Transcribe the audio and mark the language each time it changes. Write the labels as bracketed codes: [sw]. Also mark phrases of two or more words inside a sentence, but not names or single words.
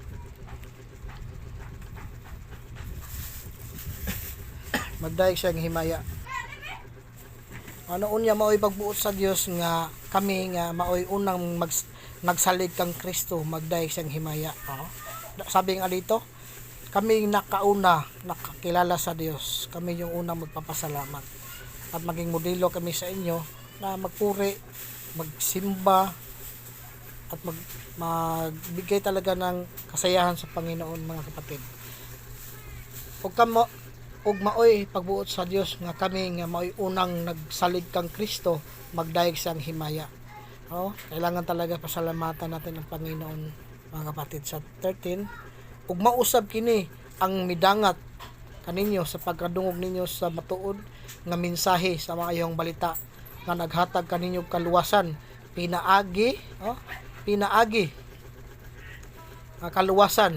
[ceb] Magdaig sa iyang himaya. Ano unya maoy pagbuot sa Dios nga kami nga maoy unang nagsalig kang Kristo magdaig sa iyang himaya. [tl] Sabi nga dito, kami nakauna nakakilala sa Dios. Kami yung unang magpapasalamat. At maging modelo kami sa inyo na magpuri, magsimba, at magbigay talaga ng kasayahan sa Panginoon mga kapatid. [ceb] Ug maoy pagbuot sa Dios nga kami nga maoy unang nagsalig kang Kristo magdaig sa himaya. [tl] Kailangan talaga pasalamatan natin ang Panginoon mga kapatid. [ceb] Sa 13, ug mausab kini ang midangat kaninyo sa pagkadungog ninyo sa matuod nga mensahe sa maayong balita nga naghatag kaninyo kaluwasan pinaagi kaluwasan.